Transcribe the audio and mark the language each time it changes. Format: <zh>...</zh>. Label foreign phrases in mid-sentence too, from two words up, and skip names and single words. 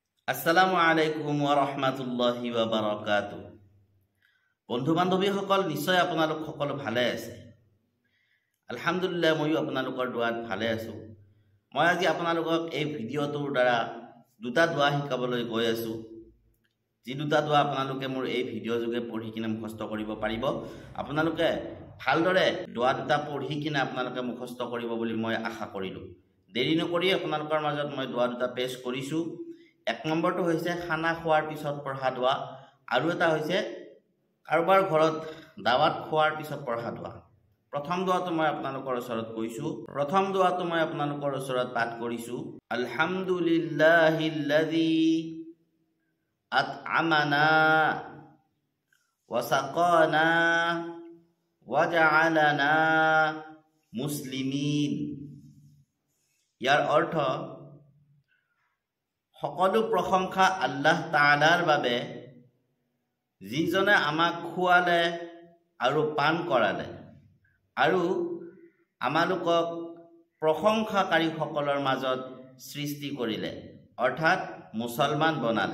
<ar>السلام عليكم ورحمة الله وبركاته.</ar> <as>বন্ধু বান্ধৱীসকল, নিশ্চয় আপোনালোক সকলো ভালে আছে। আলহামদুলিল্লাহ, ময়ো আপোনালোকৰ দোৱাত ভালে আছোঁ। মই আজি আপোনালোকক এই ভিডিঅ'টোৰ দ্বাৰা দুটা দোৱা শিকাবলৈ গৈ আছোঁ। যি দুটা দোৱা আপোনালোকে মোৰ এই ভিডিঅ' যোগে পঢ়ি কিনে মুখস্থ কৰিব পাৰিব। আপোনালোকে ভালদৰে দোৱা দুটা পঢ়ি কিনে আপোনালোকে মুখস্থ কৰিব বুলি মই আশা কৰিলোঁ। দেৰি নকৰি আপোনালোকৰ মাজত মই দোৱা দুটা পেশ কৰিছোঁ। এক নম্বৰটো হৈছে খানা খোৱাৰ পিছত পঢ়া দোৱা, আৰু এটা হৈছে কাৰোবাৰ ঘৰত দাৱাত খোৱাৰ পিছত পঢ়া দোৱা। প্ৰথম দোৱাটো মই আপোনালোকৰ ওচৰত কৈছোঁ। প্ৰথম দোৱাটো মই আপোনালোকৰ ওচৰত পাঠ কৰিছোঁ।</as> <ar>الحمد لله الذي أطعمنا وسقانا وجعلنا مسلمين.</ar> <as>ইয়াৰ অৰ্থ, সকলো প্ৰশংসা আল্লাহ তাআলাৰ বাবে, যিজনে আমাক খুৱালে আৰু পান কৰালে আৰু আমালোকক প্ৰশংসাকাৰীসকলৰ মাজত সৃষ্টি কৰিলে, অৰ্থাৎ মুছলমান বনালে।</as>